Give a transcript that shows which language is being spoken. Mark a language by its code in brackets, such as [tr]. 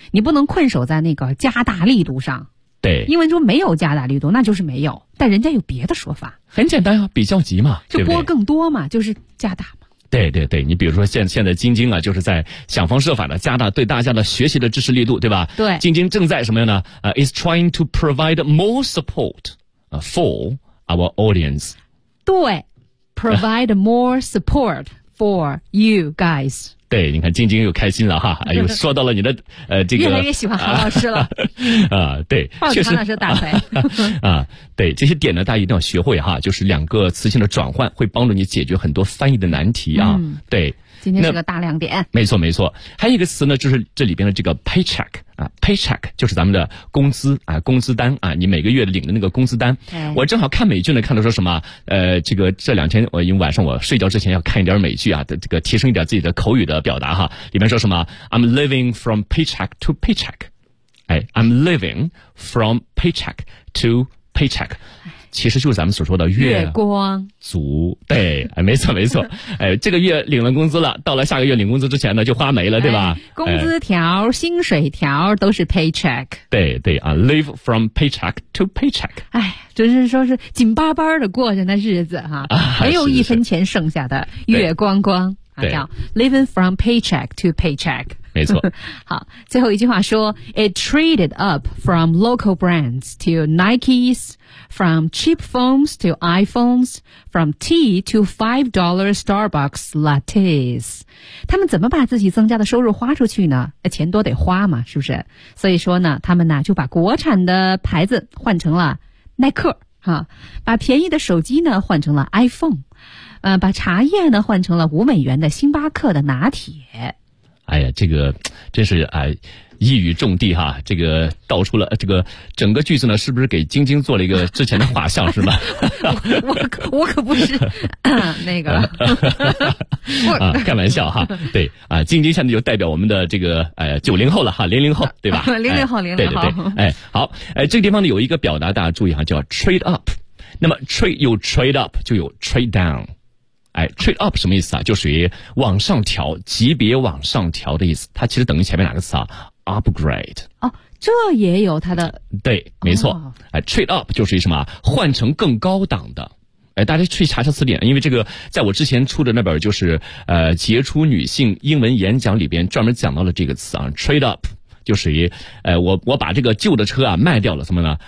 [zh] 你不能困守在那个加大力度上。对，英文中没有加大力度，那就是没有。但人家有别的说法。很简单啊，比较级嘛，就拨更多嘛，就是加大嘛。对对对，你比如说现在京京啊，就是在想方设法的加大对大家的学习的支持力度，对吧？对，京京正在什么样呢？ [en] is trying to provide more support for our audience。 [zh] 对 [en] ，provide more support for you guys。 [zh] 对，你看京京又开心了哈，哎呦，说到了你的这个越来越喜欢韩老师了。对，确实韩老师大腿。对，这些点呢大家一定要学会哈，就是两个词性的转换会帮助你解决很多翻译的难题啊。嗯，对，今天是个大亮点。没错没错。还有一个词呢，就是这里边的这个 paycheck 啊， paycheck 就是咱们的工资啊，工资单啊，你每个月领的那个工资单。我正好看美剧呢，看到说什么这个这两天我因为晚上我睡觉之前要看一点美剧啊，这个提升一点自己的口语的表达哈，里面说什么 [en] I'm living from paycheck to paycheck。哎， I'm living from paycheck to paycheck。 [zh] 其实就是咱们所说的月光族。对，哎，没错没错。哎，这个月领了工资了，到了下个月领工资之前呢就花没了，对吧？工资条，哎，薪水条都是 paycheck。对对啊， [en] live from paycheck to paycheck。 [zh] 哎，就是说是紧巴巴的过着那日子哈，啊，没有一分钱剩下的，是是是，月光光。对，叫 [en] living from paycheck to paycheck。 [zh] 没错。好，最后一句话说 [en] It traded up from local brands to Nikes, from cheap phones to iPhones, from tea to $5 Starbucks lattes. [zh] 他们怎么把自己增加的收入花出去呢？钱多得花嘛，是不是？所以说呢，他们呢就把国产的牌子换成了耐克，啊，把便宜的手机呢换成了 iPhone，把茶叶呢换成了5美元的星巴克的拿铁。哎呀，这个真是哎，一语中的哈，这个道出了这个整个句子呢，是不是给晶晶做了一个之前的画像是吧？我可不是那个啊，开玩笑哈，对啊，晶晶现在就代表我们的这个90后了哈，00后对吧？ 00后，零零后，对对对，哎，好，哎，这个地方呢有一个表达，大家注意哈，叫 trade up。那么 trade 有 trade up， 就有 trade down。哎 ，trade up 什么意思啊？就属于往上调，级别往上调的意思。它其实等于前面哪个词啊 ？upgrade。哦，这也有它的。对，没错。哦，哎 ，trade up 就属于什么？换成更高档的。哎，大家去查查词典，因为这个在我之前出的那本就是杰出女性英文演讲里边专门讲到了这个词啊 ，trade up 就属于我把这个旧的车啊卖掉了，什么呢？